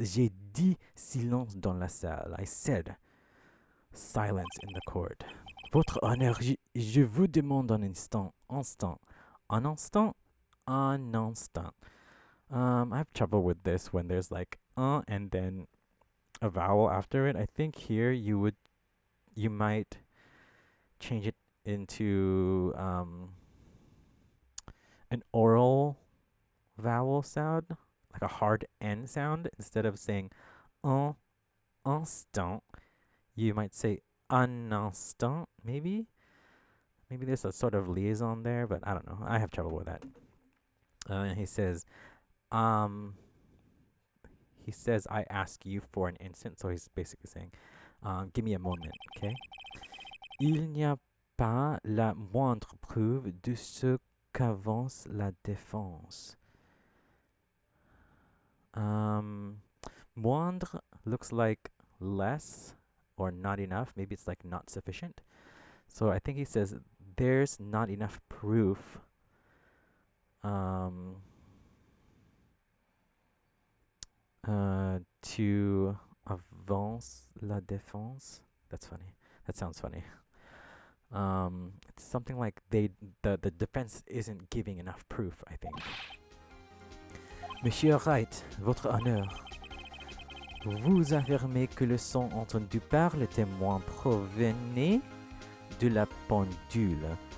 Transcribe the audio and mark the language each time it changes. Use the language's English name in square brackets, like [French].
[French] J'ai dit silence dans la salle. [English] I said silence in the court. [French] Votre honneur, je vous demande un instant. Un instant. [English] I have trouble with this when there's like and then a vowel after it. I think here you might change it into an oral vowel sound, like a hard N sound. Instead of saying instant, you might say [French] un instant, [English] maybe. Maybe there's a sort of liaison there, but I don't know. I have trouble with that. And he says, I ask you for an instant. So he's basically saying, give me a moment, okay? [French] Il n'y a pas la moindre preuve de ce qu'avance la défense. [English] Moindre looks like less or not enough. Maybe it's like not sufficient. So I think he says there's not enough proof to [French] avance la défense. [English] That's funny. That sounds funny. It's something like the defense isn't giving enough proof, I think. [French] Monsieur Wright, votre honneur. Vous affirmez que le son entendu par le témoin provenait de la pendule.